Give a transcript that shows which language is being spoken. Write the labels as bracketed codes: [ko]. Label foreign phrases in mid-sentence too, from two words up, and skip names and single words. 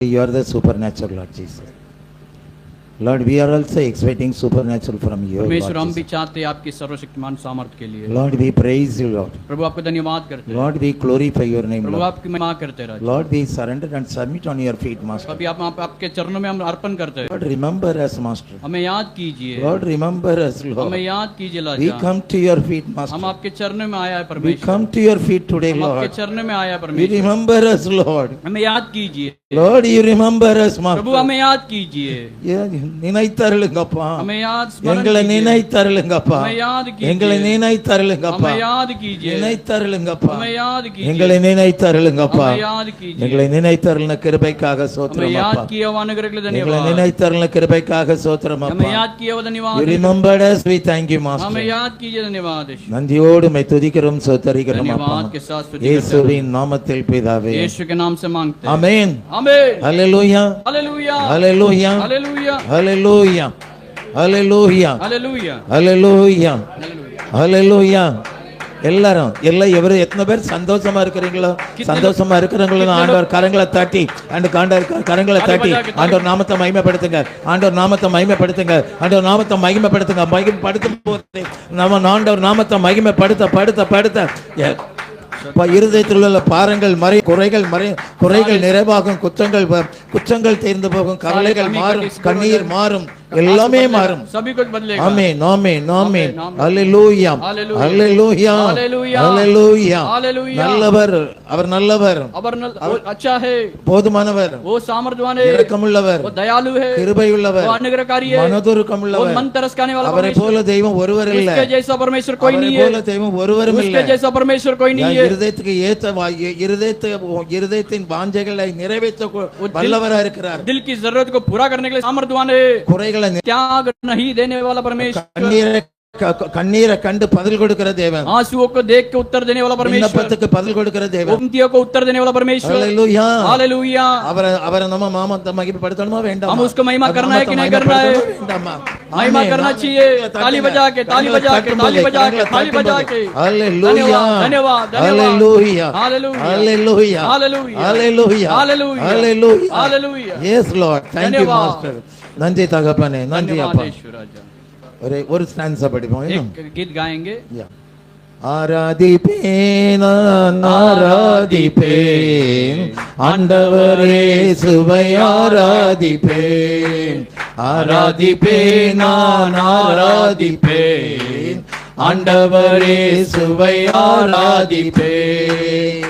[en] You are the supernatural, Lord Jesus. Lord, we are also expecting supernatural from you, [hi] परमेश्वर हम [en] Lord [hi] भी [en] Jesus. [hi] चाहते हैं आपकी सर्वशक्तिमान सामर्थ्य के लिए। [en] Lord, we praise you, Lord. [hi] प्रभु आपका धन्यवाद करते हैं। [en] Lord, we glorify your name, [hi] प्रभु [en] Lord. [hi] आपकी महिमा करते हैं। [en] Lord, we surrender and submit on your feet, Master. [hi] अभी आप आपके चरणों में हम अर्पण करते हैं। [en] Lord, remember us, Master. [hi] हमें याद कीजिए। [en] Lord, remember us, [hi] हमें [en] Lord. [hi] याद कीजिए [en] We लाजा। come to your feet, [hi] हम [en] Master. [hi] आपके चरणों में आया है [en] We [hi] परमेश्वर। [en] come to your feet today, [hi] हम आपके [en] Lord. [hi] चरणों में आया है [en] You [hi] परमेश्वर। [en] remember us, Lord. [hi] हमें याद कीजिए। [en] Lord, you remember us, [hi] प्रभु [en] Master. [hi] हमें याद कीजिए। [ta] நினைத்தருளுங்கப்பா. [hi] हमें याद स्मरण [ta] எங்களை [hi] कीजिए। [ta] நினைத்தருளுங்கப்பா. [hi] हमें याद [ta] எங்களை [hi] कीजिए। [ta] நினைத்தருளுங்கப்பா. [hi] हमें याद कीजिए। [ta] நினைத்தருளுங்கப்பா. [hi] हमें याद [ta] எங்களை [hi] कीजिए। [ta] நினைத்தருளுங்கப்பா. [hi] हमें याद [ta] எங்களை [hi] कीजिए। [ta] நினைத்தருளின கிருபைக்காக [hi] हमें [ta] ஸ்தோத்திரம் [hi] याद [ta] அப்பா. [hi] किया हुआ अनुग्रह के लिए [ta] எங்களை [hi] धन्यवाद। [ta] நினைத்தருளின கிருபைக்காக ஸ்தோத்திரம் [hi] हमें [ta] அப்பா. [hi] याद किया हुआ [en] You [hi] धन्यवाद। [en] remembered us, we thank you, [hi] हमें [en] Master. [hi] याद कीजिए धन्यवाद यीशु। [ta] நன்றியோடு மை துதிக்கிறோம் ஸ்தோத்திரிக்கிறோம் அப்பா. [hi] धन्यवाद के साथ स्तुति करते [ta] இயேசுவின் நாமத்தில் பிதாவே. [hi] हैं। यीशु के नाम से मांगते हैं। [ta] ஆமென். [hi] आमीन। [ta] ஹalleluya. [hi] हालेलुया। [ta] ஹalleluya. [hi] हालेलुया। [ta] ஹalleluya. ஹalleluya. [hi] हालेलुया। [ta] ஹalleluya. [hi] हालेलुया। [ta] ஹalleluya. எல்லாரும் எவ்வளவு எத்தனை பேர் சந்தோஷமா இருக்கிறீங்களோ சந்தோஷமா இருக்கிறவங்களும் ஆண்டவர் கரங்களை தட்டி கரங்களை தட்டி ஆண்டவர் நாமத்தை மகிமைப்படுத்துங்க. ஆண்டவர் நாமத்தை மகிமைப்படுத்துங்க. ஆண்டவர் நாமத்தை மகிமைப்படுத்துங்க. மகிமைப்படுத்தும் போது நம்ம ஆண்டவர் நாமத்தை மகிமைப்படுத்த இருதயத்தில் உள்ள பாரங்கள் குறைகள் நிறைவாகும். குற்றங்கள் தீர்ந்து போகும். கவலைகள் மாறும். கண்ணீர் மாறும். எல்லாமே மாறும். [hi] सभी कुछ बदलेगा। [ta] ஆமென் ஆமென் ஆமென். ஹalleluya ஹalleluya ஹalleluya. நல்லவர், அவர் நல்லவர், [hi] वो अच्छा है, [ta] போதுமானவர், [hi] वो सामर्थ्यवान है, [ta] இரக்கமுள்ளவர், [hi] वो दयालु है, [ta] கிருபையுள்ளவர், [hi] वो अनुग्रहकारी है, [ta] மனதுருக்கமுள்ளவர். [hi] वो मन तरसकाने वाला [ta] அவரை [hi] परमेश्वर। [ta] போல தெய்வம் ஒருவர் இல்லை. [hi] उसके जैसा परमेश्वर कोई [ta] அவரை [hi] नहीं [ta] போல [hi] है। [ta] தெய்வம் ஒருவரும் இல்லை. [hi] उसके जैसा परमेश्वर कोई नहीं है। [ta] இருதயத்துக்கு ஏற்ற இருதயத்தின் வாஞ்சைகளை நிறைவேற்ற வல்லவரா இருக்கிறார். [hi] दिल की जरूरत को पूरा करने के लिए सामर्थ्यवान है। [ta] குறைகளை [hi] त्याग नहीं देने वाला परमेश्वर। [ta] கண்ணீரை கண்டு பதில் கொடுக்கிற தேவன். [hi] आंसुओं को देख के उत्तर देने वाला परमेश्वर। [ta] விண்ணப்பத்துக்கு பதில் கொடுக்கிற தேவன். [hi] विनतियों को उत्तर देने वाला परमेश्वर। हालेलुया हालेलुया। அவரை நம்ம நாமத்தை மகிமைப்படுத்தணுமா வேண்டாமா? हम उसको महिमा करना है कि नहीं करना है? महिमा करना चाहिए। ताली बजा के ताली बजा के ताली बजा के ताली बजा के। हालेलुया धन्यवाद हालेलुया हालेलुया हालेलुया हालेलुया हालेलुया हालेलुया हालेलुया हालेलुया। [en] Yes Lord. thank you [ta] மாஸ்டர். நன்றி தகப்பனே. நன்றி அப்பா. ஒரு ஸ்டான்ஸா படிப்போம். [hi] एक गीत गाएंगे। [ta] ஆராதிப்பேன் ஆராதிப்பேன் ஆண்டவரே சுவை ஆராதிப்பேன். ஆராதிப்பேன் ஆராதிப்பேன் ஆண்டவரே சுவை ஆராதிப்பேன்.